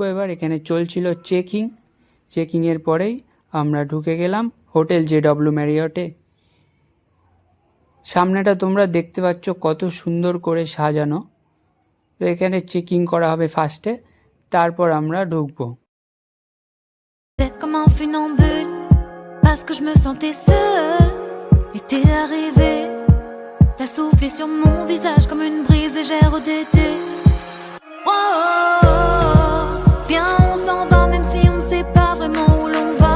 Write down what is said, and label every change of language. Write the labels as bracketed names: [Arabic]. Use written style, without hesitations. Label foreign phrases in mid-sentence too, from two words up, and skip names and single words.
[Bangla] এবার এখানে চলছিল চেকিংয়ের পরেই আমরা ঢুকে গেলাম হোটেল JW ম্যারিয়টে। সামনেটা তোমরা দেখতে পাচ্ছ কত সুন্দর করে সাজানো। তো এখানে চেকিং করা হবে ফার্স্টে, তারপর আমরা ঢুকবো। [French] C'est comme un funambule, parce que je me sentais seule. Et t'es arrivé, t'as soufflé sur mon visage comme une brise légère d'été. Oh, viens, on s'en va, même si on ne sait pas vraiment où l'on va.